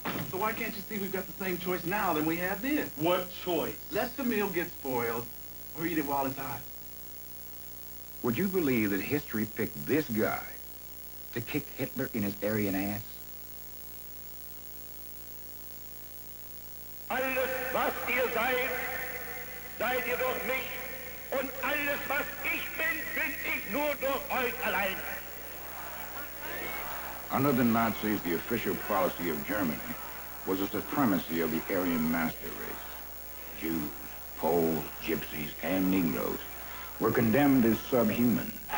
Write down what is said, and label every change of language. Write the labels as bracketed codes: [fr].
[en] So why can't you see we've got the same choice now than we had then? What choice? Let the meal get spoiled or eat it while it's hot. Would you believe that history picked this guy to kick Hitler in his Aryan ass? [de] Alles, was ihr seid, seid ihr durch mich Und alles, was ich bin ich nur durch euch allein. [en] Under the Nazis, the official policy of Germany was the supremacy of the Aryan master race. Jews, Poles, Gypsies, and Negroes were condemned as subhuman.